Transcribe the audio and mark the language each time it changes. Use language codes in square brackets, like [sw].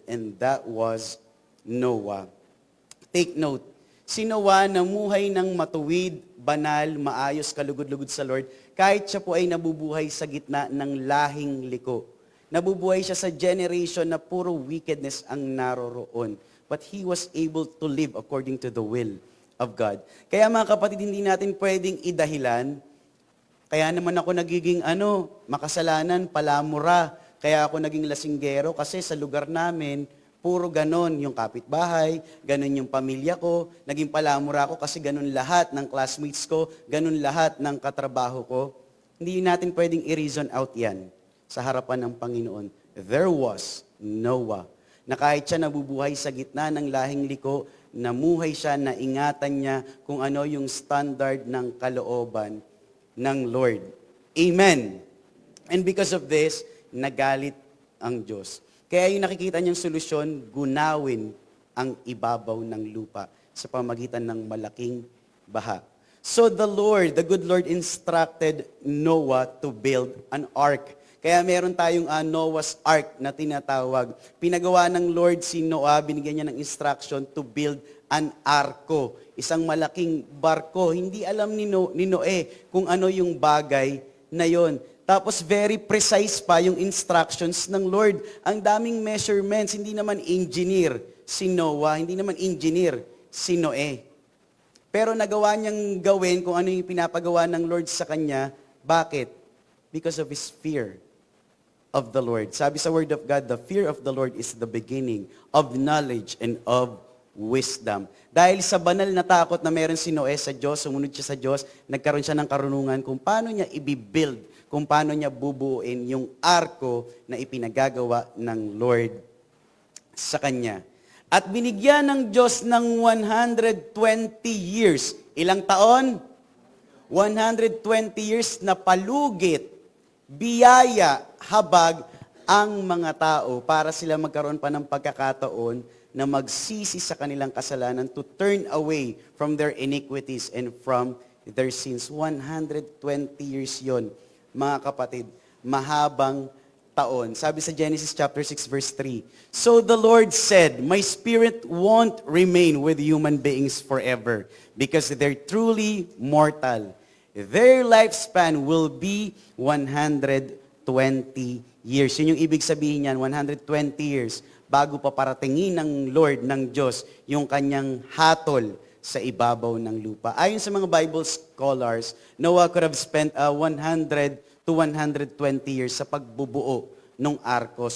[en] And that was Noah. Take note, [tl] si Noah namuhay ng matuwid, banal, maayos, kalugod-lugod sa Lord, kahit siya po ay nabubuhay sa gitna ng lahing liko. Nabubuhay siya sa generation na puro wickedness ang naroroon. [en] But he was able to live according to the will of God. [tl] Kaya mga kapatid, hindi natin pwedeng idahilan, kaya naman ako nagiging makasalanan, palamura, kaya ako naging lasinggero kasi sa lugar namin, puro ganon yung kapitbahay, ganon yung pamilya ko, naging palamura ako kasi ganon lahat ng classmates ko, ganon lahat ng katrabaho ko. Hindi natin pwedeng i-reason out yan sa harapan ng Panginoon. [en] There was Noah, [tl] na kahit siya nabubuhay sa gitna ng lahing liko, namuhay siya, naingatan niya kung ano yung standard ng kalooban ng Lord. Amen. [en] And because of this, [tl] nagalit ang Diyos. Kaya yung nakikita niyang solusyon, gunawin ang ibabaw ng lupa sa pamagitan ng malaking baha. [en] So the good Lord instructed Noah to build an ark. [tl] Kaya meron tayong Noah's Ark na tinatawag. Pinagawa ng Lord si Noah, binigyan niya ng instruction [en] to build an [tl] arko. Isang malaking barko. Hindi alam ni Noe kung ano yung bagay na yon. Tapos [en] very precise [tl] pa yung instructions ng Lord. Ang daming measurements, hindi naman engineer si Noah, hindi naman engineer si Noe. Pero nagawa niyang gawin kung ano yung pinapagawa ng Lord sa kanya. Bakit? [en] Because of his fear of the Lord. [tl] Sabi sa [en] Word of God, the fear of the Lord is the beginning of knowledge and of wisdom. [tl] Dahil sa banal na takot na meron si Noe sa Diyos, sumunod siya sa Diyos, nagkaroon siya ng karunungan kung paano niya i-build, kung paano niya bubuuin yung arko na ipinagagawa ng Lord sa kanya. At binigyan ng Diyos ng 120 years. Ilang taon? 120 years na palugit, biyaya, habag ang mga tao para sila magkaroon pa ng pagkakataon na magsisi sa kanilang kasalanan [en] to turn away from their iniquities and from their sins. [tl] 120 years yon, mga kapatid. Mahabang taon. Sabi sa [en] Genesis chapter 6 verse 3, So the Lord said, My spirit won't remain with human beings forever because they're truly mortal. Their lifespan will be 120 years. [tl] Yun yung ibig sabihin niyan, 120 years bago pa paratingin ng Lord, ng Diyos, yung kanyang hatol sa ibabaw ng lupa. Ayon sa mga [en] Bible scholars, Noah could have spent 100 to 120 years [tl] sa pagbubuo ng arko.